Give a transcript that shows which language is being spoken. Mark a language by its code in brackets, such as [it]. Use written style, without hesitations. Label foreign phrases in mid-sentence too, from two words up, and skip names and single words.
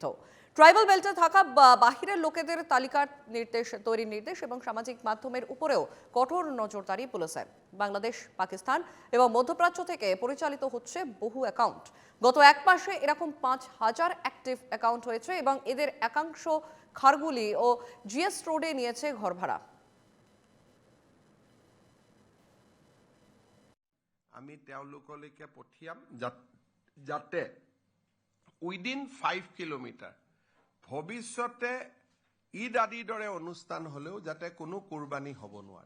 [en] tribal belt [bn] থাকা বাহিরের লোকেদের তালিকার তৈরির নির্দেশ এবং সামাজিক মাধ্যমের উপরেও কঠোর নজরদারি পুলিশের। বাংলাদেশ, পাকিস্তান এবং মধ্যপ্রাচ্য থেকে পরিচালিত হচ্ছে বহু অ্যাকাউন্ট। গত এক মাসে এরকম 5,000 [en] active account [bn] হয়েছে এবং এদের একাংশ খারগুলি ও জিএস রোডে নিয়েছে ঘর ভাড়া। [as] আমি তেওঁলোকলৈকে পঠিয়াম যাতে [en] within 5 kilometre [as] ভৱিষ্যতে ঈদ আদিৰ দৰে অনুষ্ঠান হলেও যাতে কোনো কুৰবানী হ'ব নোৱাৰে।